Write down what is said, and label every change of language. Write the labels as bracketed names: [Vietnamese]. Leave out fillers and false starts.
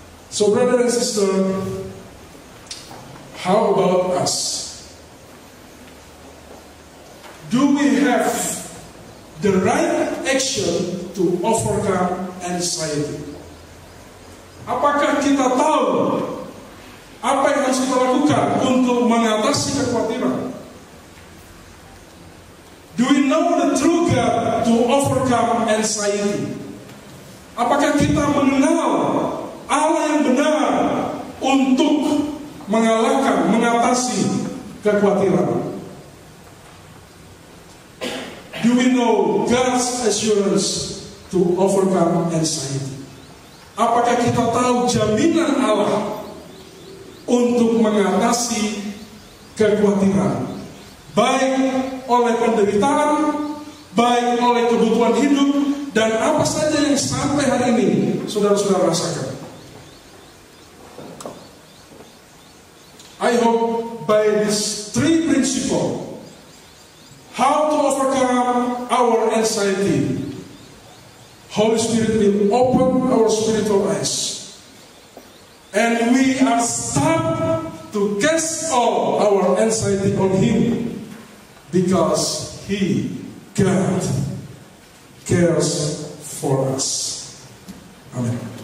[English] So brother and sister, how about us? Do we have the right action to overcome anxiety? [Indonesian] Apakah kita tahu apa yang harus kita lakukan untuk mengatasi kekhawatiran? [English] Do we know the true God to overcome anxiety? [Indonesian] Apakah kita mengenal Allah yang benar untuk mengatasi kekhawatiran? [English] Do we know God's assurance to overcome anxiety? [Indonesian] Apakah kita tahu jaminan Allah untuk mengatasi kekhawatiran, baik oleh penderitaan, baik oleh kebutuhan hidup, dan apa saja yang sampai hari ini saudara-saudara rasakan? [English] I hope by these three principles, how to overcome our anxiety, Holy Spirit will open our spiritual eyes, and we are stopped to cast all our anxiety on Him, because He, God, cares for us. Amen.